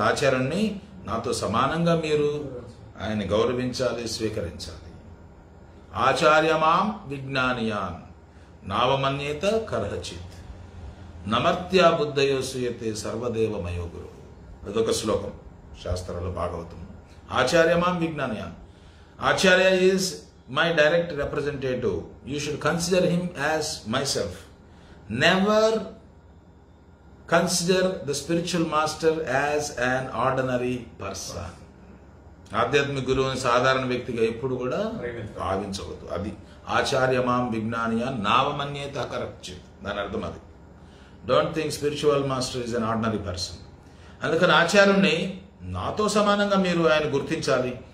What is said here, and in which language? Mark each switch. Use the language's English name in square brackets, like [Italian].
[Telugu] ఆచార్యుణ్ణి నాతో సమానంగా మీరు ఆయన గౌరవించాలి, స్వీకరించాలి. [Sanskrit] ఆచార్యమాం విజ్ఞానియాన్ నావమన్యేత కర్హచిత్ నమర్త్యా బుద్ధయో సూయతే సర్వదేవమయో గురు. [Telugu] అదొక శ్లోకం శాస్త్రాలు, భాగవతం. [Sanskrit] ఆచార్యమాం విజ్ఞానియాన్. [English] Acharya is my direct representative. You should consider him as myself. Never consider the spiritual master as an ordinary person. [Telugu] ఆధ్యాత్మిక గురువుని సాధారణ వ్యక్తిగా ఎప్పుడు కూడా భావించవద్దు. అది [Sanskrit] ఆచార్యమాం విజ్ఞానియా నావమన్యేత కరప్చిత్, [Telugu] దాని అర్థం అది. [English] Don't think spiritual master is an ordinary person. [Telugu] అందుకని ఆచార్యుణ్ణి నాతో సమానంగా మీరు ఆయన గుర్తించాలి.